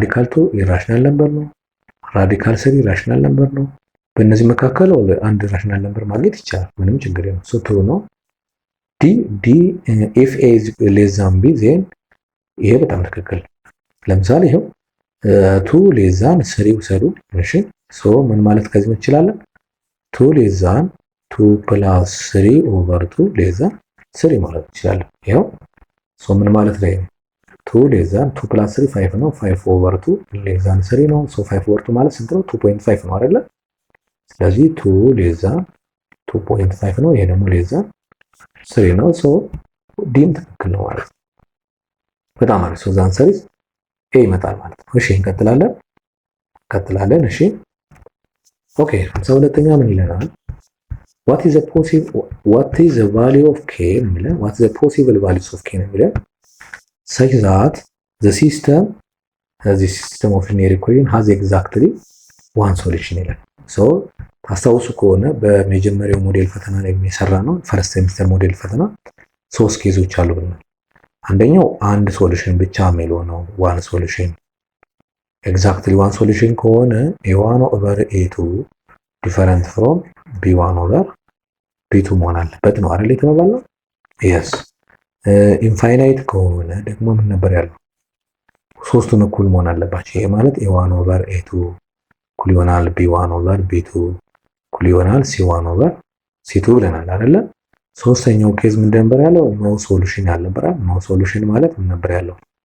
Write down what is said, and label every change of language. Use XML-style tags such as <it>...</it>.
<am>2 ኢራሽናል ነምበር ነው። ራዲካል 3 ኢራሽናል ነምበር ነው። በእነዚህ መካከል አንድ ኢራሽናል ነምበር ማግኘት ይቻላል፣ ምንም ችግር የለም። ሶ ትሩ ነው። ዲ</am> <en>if a is less than b then</en> <am>ይሄ በጣም ትክክል። ለምሳሌ ይሄው 2 less than 3 ውሰዱ። እሺ ሶ ምን ማለት ከዚህ እንችላለን?</am> <en>2 less than 2 plus 3 over 2 less than 3</en> <am>ማለት እንችላለን። ይሄው ሶ ምን ማለት ላይ ነው?</am> <en>2 less than 2 plus 3</en> <am>5 ነው። 5 over 2 less than 3 ነው። ሶ 5 over 2 ማለት ስንት ነው? 2.5 ነው አይደለ? ስለዚህ 2 less than 2.5 ነው። ይሄ ደግሞ less than 3 ነው። ሶ ዲም ትክክል ነው ማለት ነው። በጣም አሪፍ። ሶ ዛን ሰሪስ ኤ ይመጣል ማለት ነው። እሺ እንቀጥላለን። እሺ ኦኬ 52ኛ ምን ይለናል?</am> <en>what is the value of k</en> <am>የሚለው</am> <en>what is the possible values of k የሚለው such that the system of linear equation has exactly one solution</en> <am>ይላል። ሶ ታስታውሱ ከሆነ በመጀመሪያው ሞዴል ፈተና ላይ የሚሰራ ነው ፈርስት ሴሚስተር ሞዴል ፈተና 3 ኬዞች አሉ ብለናል። አንደኛው አንድ ሶሉሽን ብቻ የሚለው ነው</am> <en>one solution exactly one solution</en> <am>ከሆነ a1 over a2 different from b1 over b2 መሆን አለበት ነው አይደል የተባባልነው? yes ኢንፋይናይት ከሆነ ደግሞ ምን ነበር ያለው? ሶስቱም እኩል መሆን አለባቸው። ይሄ ማለት a1 over a2 እኩል ይሆናል b1 over b2 እኩል ይሆናል c1 over c2 ብለናል አይደለ? ሶስተኛው ኬዝ ምን ነበር ያለው? ኖ ሶሉሽን ያልነበረ። ኖ ሶሉሽን ማለት ምን ነበር ያለው?</am>